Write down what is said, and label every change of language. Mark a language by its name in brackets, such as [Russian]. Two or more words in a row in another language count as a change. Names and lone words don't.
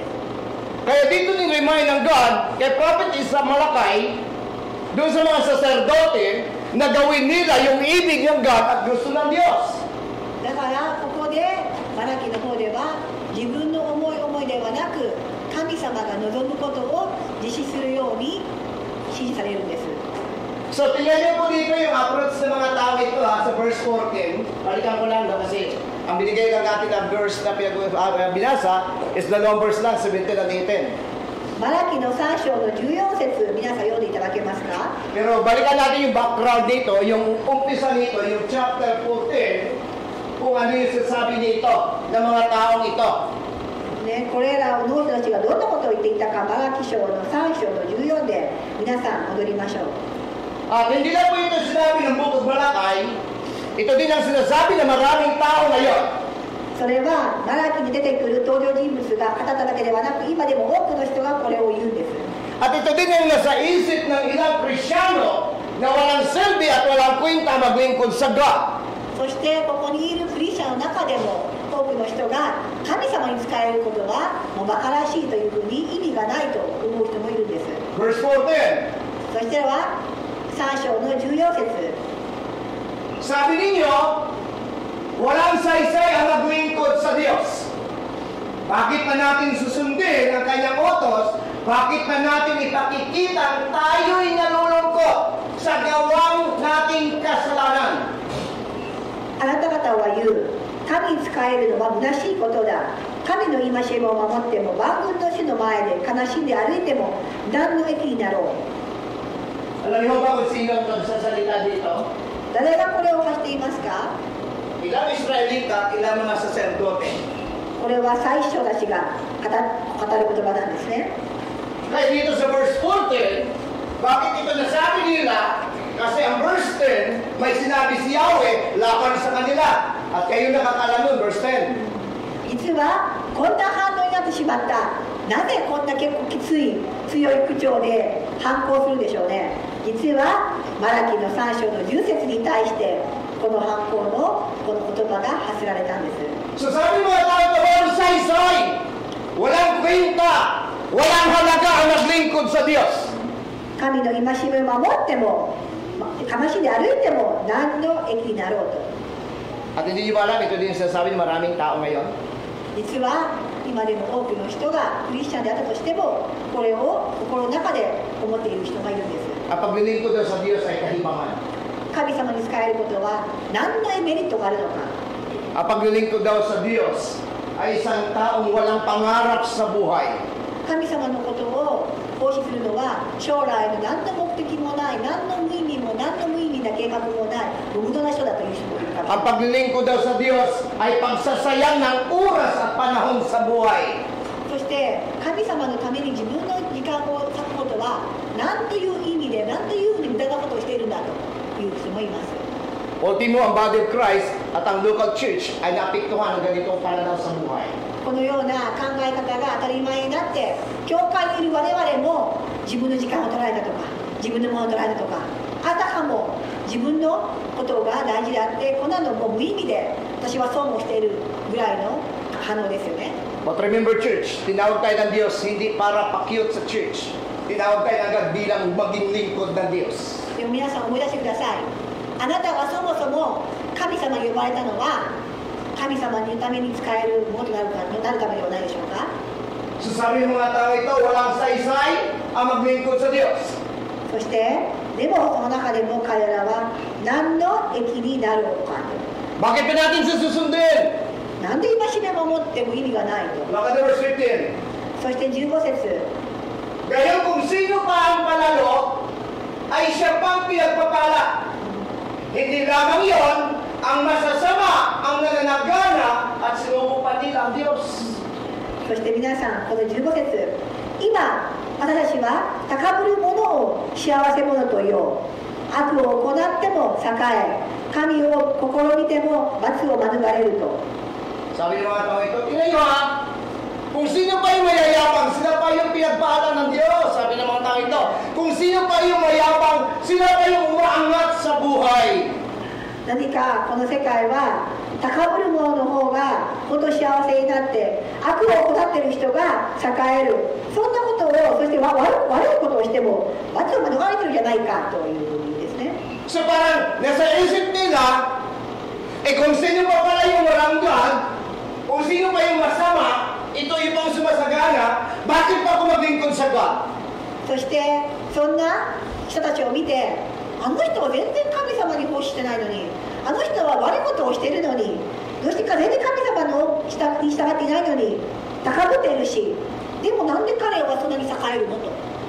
[Filipino] Kaya dito ni-remind ng God, kay Prophet Isa Malakay, doon sa mga sacerdote, na gawin nila yung ibig ng God at gusto ng Diyos. [Japanese] だからここでマラキの方では自分の思いではなく神様が望むことを実施するように指示されるんです。 [Filipino] So, tingnan niyo po dito yung approach ng mga tao ito sa verse 14. Balikan ko lang kasi ang binigay lang natin na verse na binasa is dalawang verse lang, 17 and 18. [Japanese] マラキの3章の14節皆さん読んでいただけますか？ [Filipino] Pero balikan natin yung background dito, yung umpisa nito, yung chapter 14, kung ano yung sasabi nito ng mga taong ito. [Japanese] ね、これらの人たちがどんなことを言っていたか、マラキ書の3章の14で皆さん戻りましょう。 [Filipino] At hindi lang po ito sinabi ng Book of Malakay, ito din ang sinasabi ng maraming tao ngayon. [Japanese] それはマラキに出てくる登場人物が語っただけではなく、今でも多くの人がこれを言うんです。 [Filipino] At ito din ang nasa isip ng ilang Krisyano na walang silbi at walang kwenta maglingkod sa God. [Japanese] そしてここにいるクリスチャンの中でも多くの人が神様に仕えることはもう馬鹿らしいというふうに意味がないと思う人もいるんです。 [Filipino] Verse 14, [Japanese] そしては3章の14節 [Filipino] sabi ninyo, walang saysay ang maglingkod sa Diyos. Bakit pa natin susundin ang kanyang utos? Bakit pa natin ipakikita tayo'y nalulungkot sa gawang nating kasalanan? [Japanese] あなた方は言う、神に仕えるのは虚しいことだ。神の戒めを守っても万軍の主の前で悲しんで歩いても何の益になろう。 [Filipino] Alam niyo ba kung sino ang nagsasalita dito? [Japanese] 誰がこれを発していますか？ [Filipino] Ilang Israelita, ilang mga sacerdote. [Japanese] これは最初たちが語る言葉なんですね。 [Filipino] Kaya dito sa verse 14, bakit ito nasabi nila? Kasi ang verse 10, may sinabi si Yahweh laban sa kanila. At kayo nakakalam nun, verse 10. [Japanese] 実はこんな反応になってしまった。 なぜこんな結構きつい強い口調で反抗するんでしょうね。実はマラキの3章の10節に対してこの反抗のこの言葉が発せられたんです。 [Filipino] So sabi mga tao, walang saysay, walang kwenta, walang halaga ang naglingkod sa Diyos. [Japanese] 神の戒めを守ってもかましで歩いても何の益になろうと。 [Filipino] At hindi niyo ba alam, ito din sinasabi ng maraming tao ngayon. [Japanese] 実は今でも多くの人がクリスチャンであったとしてもこれを心の中で思っている人がいるんです。 [Filipino] Ang paglilingkod daw sa Diyos ay kahibangan. [Japanese] 神様に仕えることは何のメリットがあるのか。 [Filipino] Ang paglilingkod daw sa Diyos ay isang taong walang pangarap sa buhay. [Japanese] 神様のことを奉仕するのは将来の何の目的もない何の無意味な計画もない無駄な人だという人もいるから。 [Filipino] Ang paglilingkod daw sa Diyos ay pagsasayang ng oras at panahon sa buhay. [Japanese] そして神様のために自分の時間を割くことは何という意味で何というふうに無駄なことをしているんだという人もいます。 [Filipino] Ultimo, ang [English] body of Christ [Filipino] at ang [English] local church [Filipino] ay naapektuhan ng ganitong pananaw sa buhay. [Japanese] このような考え方が当たり前になって教会にいる我々も自分の時間を取られたとか自分のものを取られたとかあたかも自分のことが大事であってこんなのもう無意味で私はそうもしているぐらいの反応ですよね。 [English] But remember church, [Filipino] tinawag tayo ng Diyos hindi para pakyut sa church. Tinawag tayo agad bilang maging lingkod ng Diyos. [Japanese] でも皆さん思い出してください。あなたはそもそも神様に呼ばれたのは神様のために使えるものとなるためではないでしょうか。 [Filipino] So sabi ng mga tao ito, walang saysay ang maglingkod sa Diyos. [Japanese] そしてでもその中でも彼らは何の益になろうか。 [Filipino] Bakit pa natin susundin? [Japanese] なんで戒めを守っても意味がないと。 [English] Look at verse 15. [Japanese] そして15節 [Filipino] Gayon kung sino pa ang panalo, ay siya pang pinagpapala. Hindi lamang yon ang masasama, ang nananagana, at sinubukan nila ang Diyos. [Japanese] そして皆さんこの15節今私たちは高ぶる者を幸せ者と言おう悪を行っても栄え神を試みても罰を免れると。 [Filipino] Sabi ng mga tao ito, tingnan nyo ha, kung sino pa yung mayayabang, sila pa yung pinagpaalan ng Diyos. Sabi ng mga tao ito, kung sino pa yung mayabang, sila pa yung umaangat sa buhay. [Japanese] 何かこの世界は高ぶる者の方が本当幸せになって悪を行っている人が栄えるそんなことをそして悪いことをしても罰を免れてるんじゃないかという意味ですね。 [Filipino] So parang nasa isip nila, kung sino pa pala yung maranggan, kung sino pa yung masama, ito yung pang sumasagana, bakit pa ako maglingkod sa God? [Japanese] そしてそんな人たちを見てあの人は全然神様に奉仕してないのにあの人は悪いことをしているのにどうしてか全然神様のに従っていないのに高ぶっているしでもなんで彼はそんなに栄えるのと。